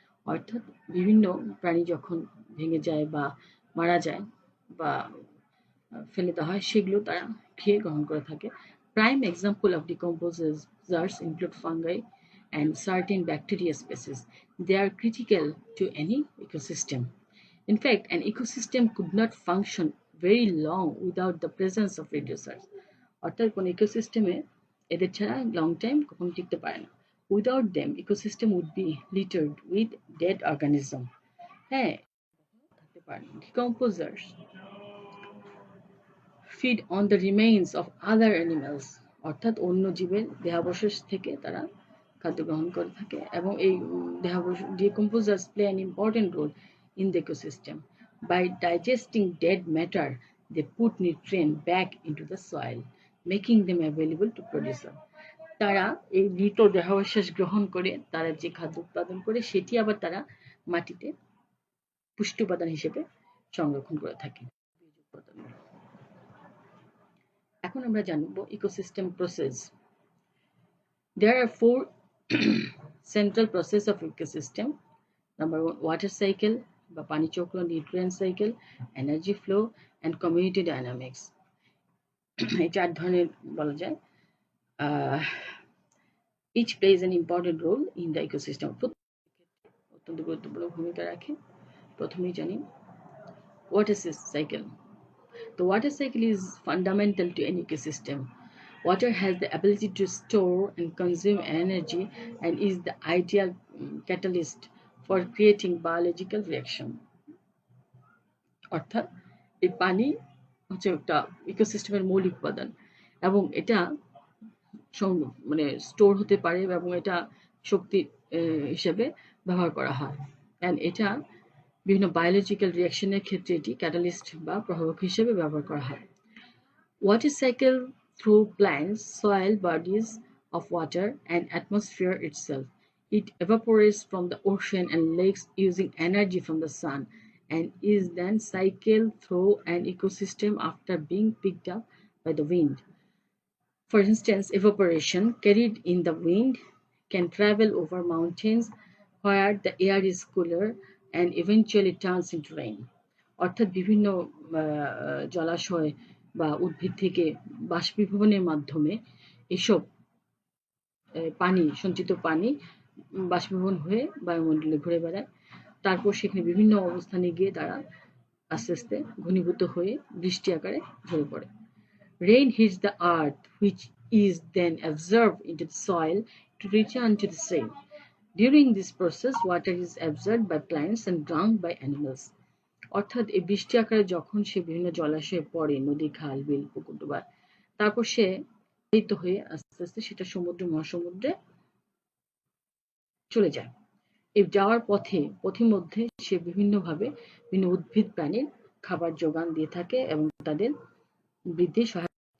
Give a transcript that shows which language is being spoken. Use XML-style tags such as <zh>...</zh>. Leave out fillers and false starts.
<bn>অর্থাৎ বিভিন্ন প্রাণী যখন ভেঙে যায় বা মারা যায় বা ফেলে দেওয়া হয়, সেগুলো তারা খেয়ে গ্রহণ করে থাকে।</bn> <en>Prime example of decomposers include fungi and certain bacteria species. They are critical to any ecosystem. In fact, an ecosystem could not function very long without the presence of reducers.</en> <bn>অর্থাৎ কোন ইকোসিস্টেমে এদের ছাড়া লং টাইম কখনো টিকতে পারে না।</bn> <en>Without them, ecosystem would be littered with dead organism.</en> <bn>হ্যাঁ, থাকতে পারে।</bn> <en>Decomposers feed on the remains of other animals,</en> <bn>অর্থাৎ অন্য জীবের দেহাবশেষ থেকে তারা খাদ্য গ্রহণ করে থাকে, এবং এই</bn> <en>decomposers play an important role in the ecosystem. By digesting dead matter, they put nutrient back into the soil, making them available to producer.</en> <bn>তারা এই মৃত দেহাবশেষ গ্রহণ করে তারা যে খাদ্য উৎপাদন করে, সেটি আবার তারা মাটিতে পুষ্টি উপাদান হিসেবে সংরক্ষণ করে থাকে। এখন আমরা জানব ecosystem process.</bn> <en>There are four central process of ecosystem. Number one, water cycle</en> <bn>বা পানি চক্র,</bn> <en>nutrient cycle, energy flow, and community dynamics.</en> <bn>এই চার ধরনের বলা যায়।</bn> <en>Each plays an important role in the ecosystem.</en> <bn>অত্যন্ত গুরুত্বপূর্ণ ভূমিকা রাখে। প্রথমেই জানি water cycle.</bn> <en>The water cycle is fundamental to any ecosystem. Water has the ability to store and consume energy and is the ideal catalyst for creating biological reaction.</en> <bn>অর্থাৎ এই পানি হচ্ছে একটা ইকোসিস্টেমের মৌলিক উপাদান, এবং এটা মানে স্টোর হতে পারে, এবং এটা শক্তি হিসেবে ব্যবহার করা হয়। and এটা বিভিন্ন বায়োলজিক্যাল রিঅ্যাকশনের ক্ষেত্রে এটি ক্যাটালিস্ট বা প্রভাবক হিসেবে ব্যবহার করা হয়।</bn> <en>Water cycle through plants, soil bodies of water, and atmosphere itself. It evaporates from the ocean and lakes using energy from the sun, and is then cycled through an ecosystem after being picked up by the wind. For instance, evaporation carried in the wind can travel over mountains where the air is cooler and eventually turns into rain.</en> <bn>অর্থাৎ বিভিন্ন জলাশয় বা উদ্ভিদ থেকে বাষ্পীভবনের মাধ্যমে এসব পানি, সঞ্চিত পানি বাষ্পীভবন হয়ে বায়ুমণ্ডলে ঘুরে বেড়ায়, তারপর সেখানে বিভিন্ন অবস্থানে গিয়ে তারা আস্তে আস্তে ঘনীভূত হয়ে বৃষ্টি আকারে ঝরে পড়ে।</bn> <en>Rain hits the earth, which is then absorbed into the soil to return to the sea. During this process, water is absorbed by plants and drunk by animals.</en> <bn>অর্থাৎ এই বৃষ্টি আকারে যখন সে বিভিন্ন জলাশয়ে পড়ে, নদী, খাল, বিল, পুকুর, ডোবা, তারপর সে প্রবাহিত হয়ে আস্তে আস্তে সেটা সমুদ্র মহাসমুদ্রে চলে যায়। এই যাওয়ার পথিমধ্যে সে বিভিন্নভাবে বিভিন্ন উদ্ভিদ প্রাণীর খাবার যোগান দিয়ে থাকে এবং তাদের বৃদ্ধি সহায়তা।</bn>